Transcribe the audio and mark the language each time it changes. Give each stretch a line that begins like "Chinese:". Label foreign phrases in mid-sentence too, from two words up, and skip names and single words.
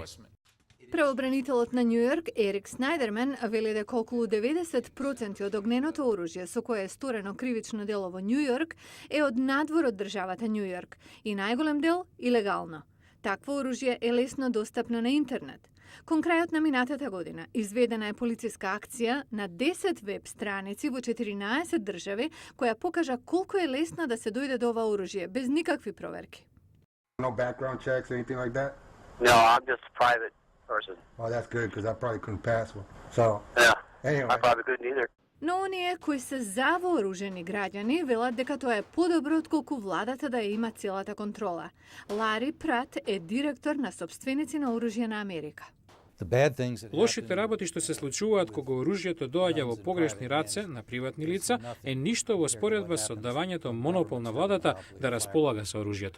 Macedonian: Правобранителот на Њујорк Ерик Снајдермен вели дека околу 90% од огненото оружје со кое е сторено кривично дело во Њујорк е од надвор од државата Њујорк и најголем дел илегално. Такво оружје е лесно достапно на интернет. Кон крајот на минатата година изведена е полициска акција на 10 веб страници во 14 држави која покажа колку е лесно да се дојде до ова оружје без никакви проверки.
English: No background checks or anything like that? No, I'm just a private person. Oh, that's good because I probably couldn't pass one. So, Yeah, anyway. I probably couldn't either.
Macedonian: Но оние кои се за вооружени граѓани велат дека тоа е подобро отколку владата да ја има целата контрола. Лари Прат е директор на сопственици на оружје на Америка. Лошите работи што се случуваат кога оружјето доаѓа во погрешни раце на приватни лица е ништо во споредба со давањето монопол на владата да располага со оружјето.